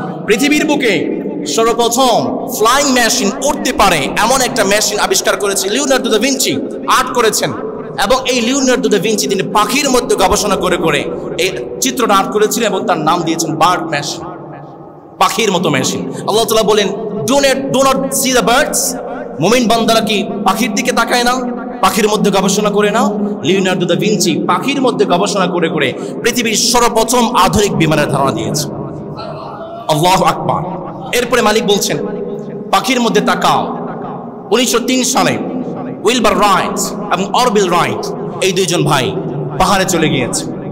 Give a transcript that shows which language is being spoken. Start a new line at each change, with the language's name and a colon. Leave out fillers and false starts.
Bangla: পৃথিবীর বুকে সর্বপ্রথম ফ্লাইং মেশিন উড়তে পারে এমন একটা মেশিন আবিষ্কার করেছে লিওনার্দো দা ভিঞ্চি, আর্ট করেছেন। এবং এই লিওনার্দো দা ভিঞ্চি তিনি পাখির মধ্যে গবেষণা করে করে এই চিত্রটা আর্ট করেছিলেন এবং তার নাম দিয়েছেন বার্ড মেশিন, পাখির মতো মেশিন। আল্লাহ তাআলা বলেন,
English: do not see the birds?
Bangla: মুমিন বান্দারা কি পাখির দিকে তাকায় না? পাখির মধ্যে গবেষণা করে না? লিওনার্দো দা ভিঞ্চি পাখির মধ্যে গবেষণা করে করে পৃথিবীর সর্বপ্রথম আধুনিক বিমানের ধারণা দিয়েছে। আল্লাহু আকবার। এরপরে মালিক বলছেন, পাখির মধ্যে তাকাও। 1903 সালে উইলবার রাইট এবং অরভিল রাইট এই দুইজন ভাই পাহাড়ে চলে গিয়েছে।